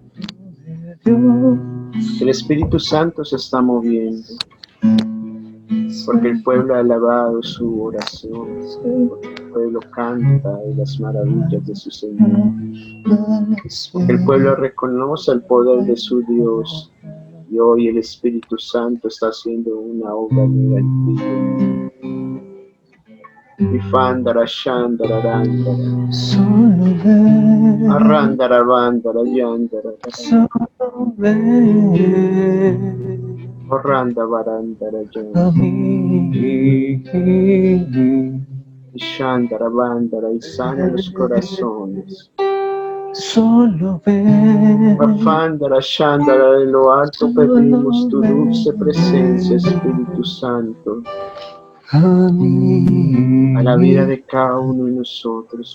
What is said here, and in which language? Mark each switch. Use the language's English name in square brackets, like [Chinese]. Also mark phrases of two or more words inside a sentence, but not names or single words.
[Spanish] El Espíritu Santo se está moviendo, porque el pueblo ha alabado su oración, porque el pueblo canta de las maravillas de su Señor, porque el pueblo reconoce el poder de su Dios, y hoy el Espíritu Santo está haciendo una obra gigantina. Ifandara Shandara Randara Arrandara Bandara Yandara Orranda Barandara Yandara Shandara Bandara y sana los corazones. Solo ven. Afandara Shandara, de lo alto pedimos tu dulce presencia, Espíritu Santo, a la vida de cada uno de nosotros.